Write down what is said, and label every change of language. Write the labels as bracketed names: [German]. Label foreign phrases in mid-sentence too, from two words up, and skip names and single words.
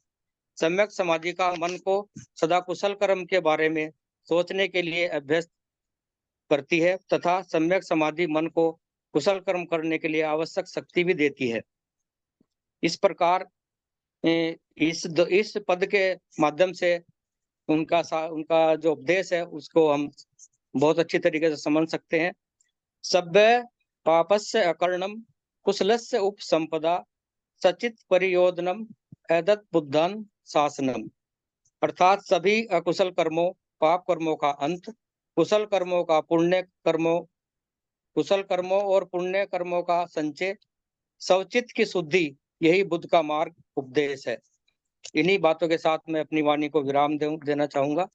[Hindi] सम्यक समाधि का मन को सदा कुशल कर्म के बारे में सोचने के लिए अभ्यस्त करती है तथा सम्यक समाधि मन को कुशल कर्म करने के लिए आवश्यक शक्ति भी देती है। इस प्रकार इस पद के माध्यम से उनका जो उपदेश है उसको हम बहुत अच्छी तरीके से समझ सकते हैं। [Pali] सभ्य पापस्य अकर्णम कुशलस्य उपसंपदा सचित परियोदनम एदत बुद्धन शासनम। [Hindi] अर्थात सभी अकुशल कर्मों पाप कर्मों का अंत, कुशल कर्मों और पुण्य कर्मों का संचय, सवचित की शुद्धि, यही बुद्ध का मार्ग उपदेश है। इन्हीं बातों के साथ मैं अपनी वाणी को विराम देना चाहूंगा।